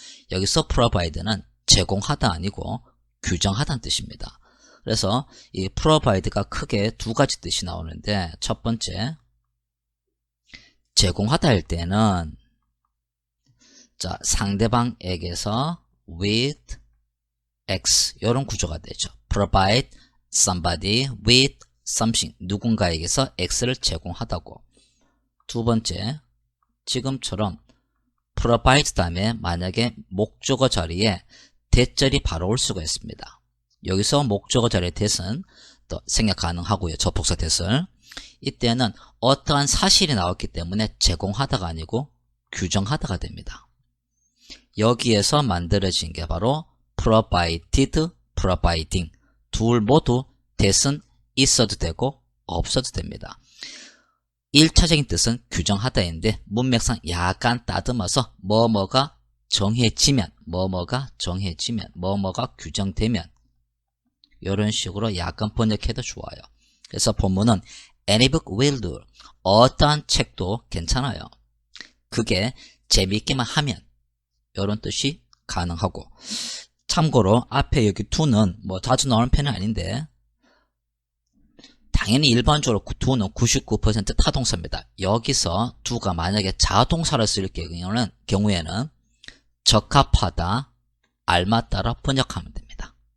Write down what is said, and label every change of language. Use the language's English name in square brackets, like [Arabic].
[Korean] 여기서 provide는 제공하다 아니고 규정하다는 뜻입니다. 그래서 이 provide가 크게 두 가지 뜻이 나오는데 첫 번째 제공하다 할 때는 자 상대방에게서 with X 이런 구조가 되죠. [English] provide somebody with something [Korean] 누군가에게서 X를 제공하다고. 두 번째 지금처럼 provide 다음에 만약에 목적어 자리에 대절이 바로 올 수가 있습니다. 여기서 목적어 자리의 that은 또 생략 가능하고요. 접속사 that을. 이때는 어떠한 사실이 나왔기 때문에 제공하다가 아니고 규정하다가 됩니다. 여기에서 만들어진 게 바로 provided, providing 둘 모두 that은 있어도 되고 없어도 됩니다. 1차적인 뜻은 규정하다인데 문맥상 약간 따듬어서 뭐뭐가 정해지면, 뭐뭐가 규정되면 이런 식으로 약간 번역해도 좋아요. 그래서 본문은 [English] any book will do. [Korean] 어떠한 책도 괜찮아요. 그게 재미있기만 하면 이런 뜻이 가능하고, 참고로 앞에 여기 do는 뭐 자주 나오는 편은 아닌데 당연히 일반적으로 do는 99% 타동사입니다. 여기서 do가 만약에 자동사를 쓸 경우에는 적합하다, 알맞다라 번역하면 됩니다.